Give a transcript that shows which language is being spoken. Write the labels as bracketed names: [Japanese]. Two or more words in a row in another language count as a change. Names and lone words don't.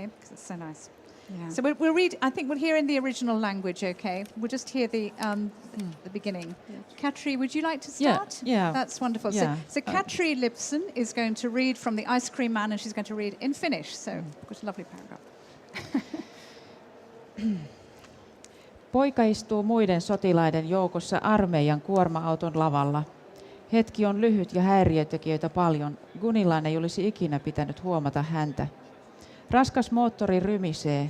[English] Because it's so nice. Yeah. So we'll read. I think we'll hear in the original language, okay? We'll just hear the beginning. Yeah. Katri, would you like to start? Yeah. That's wonderful. Yeah. So Katri Lipson is going to read from the Ice Cream Man, and she's going to read in Finnish. So it's a lovely paragraph. [Finnish] Poika istuu muiden sotilaiden joukossa armeijan kuorma-auton lavalla. Hetki on lyhyt ja häiriötekijöitä paljon. Gunillan ei olisi ikinä pitänyt huomata häntä. Raskas moottori rymisee.